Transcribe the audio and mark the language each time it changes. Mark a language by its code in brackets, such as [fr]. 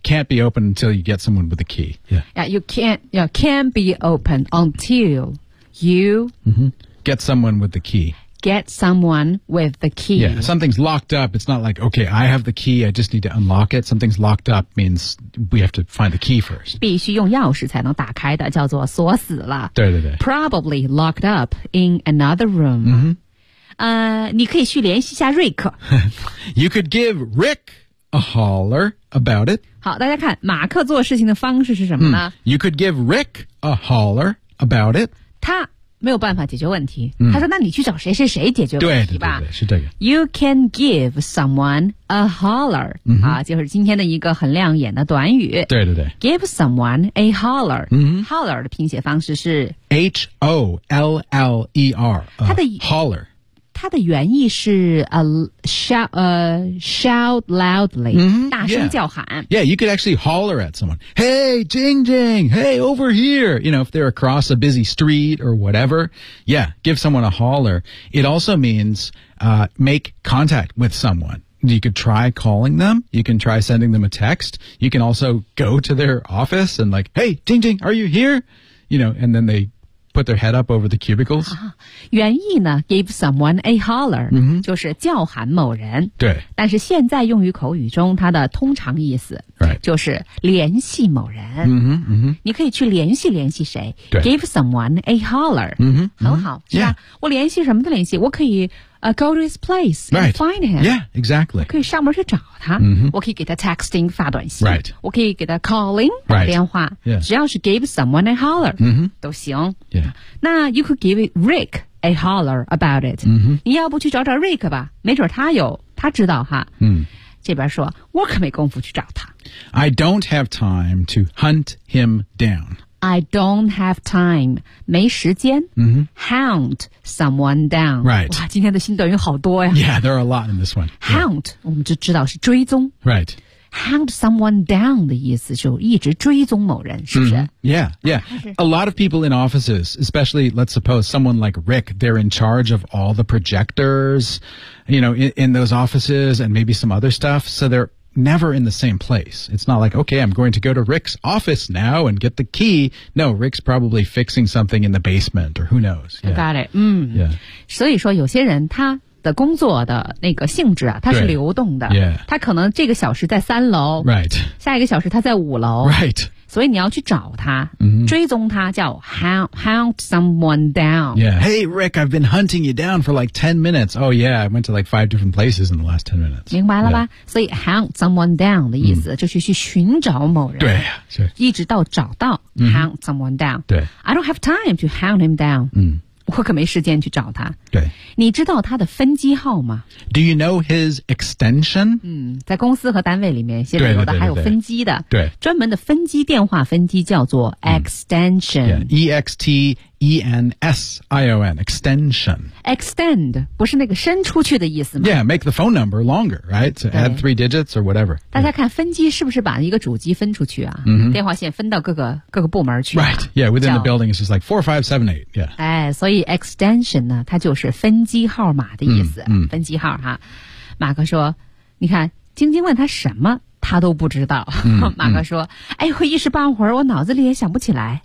[en] Can't be open until you get someone with a key. Yeah. Yeah, can't be open until you、 mm-hmm. get someone with the key. Get someone with the key. Yeah, something's locked up. It's not like, okay, I have the key. I just need to unlock it. Something's locked up means... We have to find the key first. [zh] 必须用钥匙才能打开的，叫做锁死了。对对对。 [en] Probably locked up in another room. 嗯、mm-hmm. [zh] 你可以去联系一下 Rick. [en] You could give Rick a holler about it. [zh] 好，大家看，马克做事情的方式是什么呢、mm. [en] ？You could give Rick a holler about it. [zh] 他没有办法解决问题。Mm. 他说：“那你去找谁谁谁解决问题吧。” 对对对对，是这个。 [en] You can give someone. A holler,、 mm-hmm. [zh] 啊、就是今天的一个很亮眼的短语。对对对。 [en] Give someone a holler.、 Mm-hmm. [zh] Holler 的拼写方式是 [en] H-O-L-L-E-R. [zh] 它的 [en] holler. [zh] 它的原意是 [en] shout loudly,、 mm-hmm. [zh] 大声叫喊。 [en] Yeah. Yeah, you could actually holler at someone. Hey, Jing Jing, hey, over here. You know, if they're across a busy street or whatever. Yeah, give someone a holler. It also means、make contact with someone. You could try calling them. You can try sending them a text. You can also go to their office and like, hey, Jing Jing, are you here? You know, and then they put their head up over the cubicles.、 [zh] 啊、原意呢 , [en] give someone a holler,、 mm-hmm. [zh] 就是叫喊某人。对。但是现在用于口语中它的通常意思、 [en] right. [zh] 就是联系某人。 Mm-hmm, mm-hmm. 你可以去联系联系谁。对。 [en] Give someone a holler. Mm-hmm, [zh] mm-hmm. 很好。 [en] Yeah. [zh] 是啊。我联系什么的联系我可以 [en] go to his place and、 find him. Yeah, exactly. [zh] 可以上门去找他、 mm-hmm. 我可以给他 texting 发短信、 [en] right. [zh] 我可以给他 calling 打电话、 [en] right. yeah. [zh] 只要是 [en] give someone a holler、 mm-hmm. [zh] 都行、 [en] yeah. [zh] 那 [en] you could give Rick a holler about it、 mm-hmm. [zh] 你要不去找找 Rick 吧没准他知道哈、 mm. 这边说我可没工夫去找他 [en] I don't have time to hunt him down I don't have time, [zh] 没时间、 mm-hmm. [en] hunt someone down. Right. [zh] 哇，今天的新短语好多呀。 [en] Yeah, there are a lot in this one. [zh] Hunt,、 [en] yeah. [zh] 我们就知道是追踪。 [en] Right. Hunt someone down [zh] 的意思就一直追踪某人，是不是、 [en] mm-hmm. Yeah, yeah. A lot of people in offices, especially, let's suppose, someone like Rick, they're in charge of all the projectors, you know, in those offices and maybe some other stuff. So they're... Never in the same place. It's not like, okay, I'm going to go to Rick's office now and get the key. No, Rick's probably fixing something in the basement or who knows. Yeah. Got it. 嗯、 yeah. [zh] 所以说有些人他的工作的那个性质啊他是流动的。 [en] Yeah. [zh] 他可能这个小时在三楼。 [en] Right. [zh] 下一个小时他在五楼。 [en] Right. [zh] 所以你要去找他、追踪他叫 [en] hunt someone down. Yeah. Hey, Rick, I've been hunting you down for like 10 minutes. Oh, yeah, I went to like 5 different places in the last 10 minutes. [zh] 明白了吧、yeah. 所以 [en] hunt someone down [zh] 的意思、就是去寻找某人。对、啊、一直到找到、 [en] hunt someone down. [zh] 对 [en] I don't have time to hunt him down.、 [zh] 我可没时间去找他。对，你知道他的分机号吗 [en] ？Do you know his extension？ [zh] 嗯，在公司和单位里面，现在有的还有分机的。对， 对，专门的分机电话分机叫做 extension。 [en] E X T E N S I O N extension。 [zh] Extend 不是那个伸出去的意思吗 [en] ？Yeah， make the phone number longer， right？ So add three digits or whatever。 [zh] 大家看分机是不是把一个主机分出去啊？ Mm-hmm. 电话线分到各个部门去、啊。 [en] Right， yeah， within the building is just like 4, 5, 7, 8 Yeah。 [zh] 哎，所以 extension 呢，它就是分机号码的意思。 Mm-hmm. 分机号哈，马克说，你看晶晶问他什么，他都不知道。 Mm-hmm. 马克说，哎，我一时半会儿我脑子里也想不起来。